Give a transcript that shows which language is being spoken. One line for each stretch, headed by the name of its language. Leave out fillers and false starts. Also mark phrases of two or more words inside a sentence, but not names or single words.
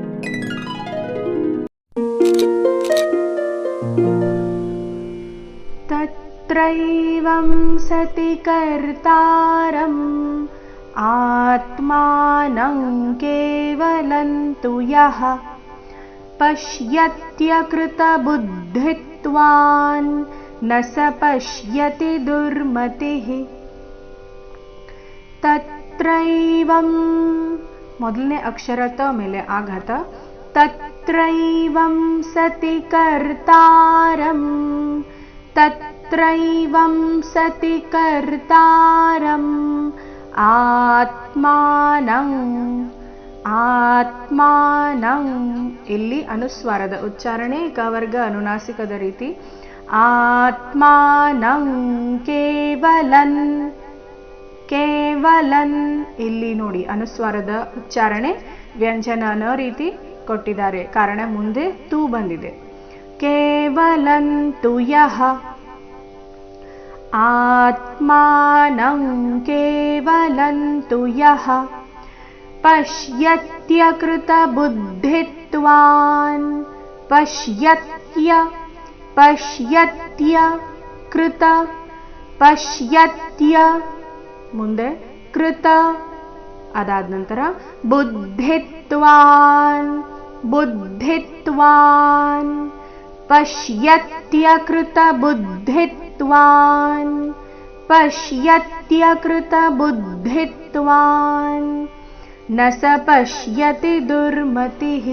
Sanskrit: तत्रैवं सति कर्तारम् आत्मानं केवलं तु यः पश्यत्यकृतबुद्धित्वान् न स पश्यति दुर्मतिः.
Kannada: तत्रैवं ಮೊದಲನೇ ಅಕ್ಷರ ತ ಮೇಲೆ ಆಘಾತ.
Sanskrit: ತತ್ರೈವಂ ಸತಿ ಕರ್ತಾರಂ, ತತ್ರೈವಂ ಸತಿ ಕರ್ತಾರಂ ಆತ್ಮಾನಂ, ಆತ್ಮಾನಂ
Kannada: ಇಲ್ಲಿ ಅನುಸ್ವಾರದ ಉಚ್ಚಾರಣೆ ಕವರ್ಗ ಅನುನಾಸಿಕದ ರೀತಿ.
Sanskrit: ಆತ್ಮಾನಂ ಕೇವಲನ್, ಕೇವಲನ್
Kannada: ಇಲ್ಲಿ ನೋಡಿ ಅನುಸ್ವಾರದ ಉಚ್ಚಾರಣೆ ವ್ಯಂಜನ ನ ರೀತಿ ಕೊಟ್ಟಿದ್ದಾರೆ, ಕಾರಣ ಮುಂದೆ ತೂ ಬಂದಿದೆ.
Sanskrit: ಕೇವಲಂ ತು ಯಃ, ಆತ್ಮಾನಂ ಕೇವಲಂ ತು ಯಃ ಪಶ್ಯತ್ಯಕೃತ ಬುದ್ಧಿತ್ವಾನ್, ಪಶ್ಯತ್ಯ ಪಶ್ಯತ್ಯ ಕೃತ ಪಶ್ಯತ್ಯ
Kannada: ಮುಂದೆ ಕೃತ ಅದಾದ ನಂತರ
Sanskrit: ಬುದ್ಧಿತ್ವಾನ್, ಬುದ್ಧಿತ್ವಾನ್ ಪಶ್ಯತ್ಯಕೃತ ಬುದ್ಧಿತ್ವಾನ್, ಪಶ್ಯತ್ಯಕೃತ ಬುದ್ಧಿತ್ವಾನ್ ನ ಸ ಪಶ್ಯತಿ ದುರ್ಮತಿಃ.